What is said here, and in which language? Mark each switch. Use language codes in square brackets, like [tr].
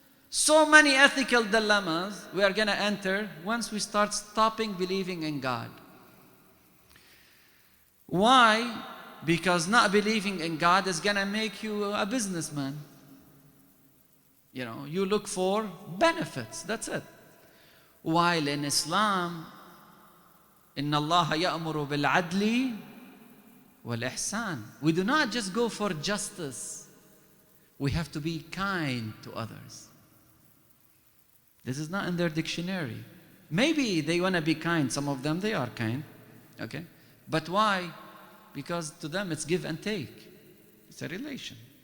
[en] So many ethical dilemmas we are going to enter once we start stopping believing in God. Why? Because not believing in God is going to make you a businessman. You know, you look for benefits, that's it. While in Islam, [ar] إِنَّ اللَّهَ يَأْمُرُ بِالْعَدْلِ وَالْإِحْسَانِ. [en] We do not just go for justice. We have to be kind to others. This is not in their dictionary. Maybe they want to be kind. Some of them, they are kind. Okay? But why? Because to them, it's give and take. It's a relation.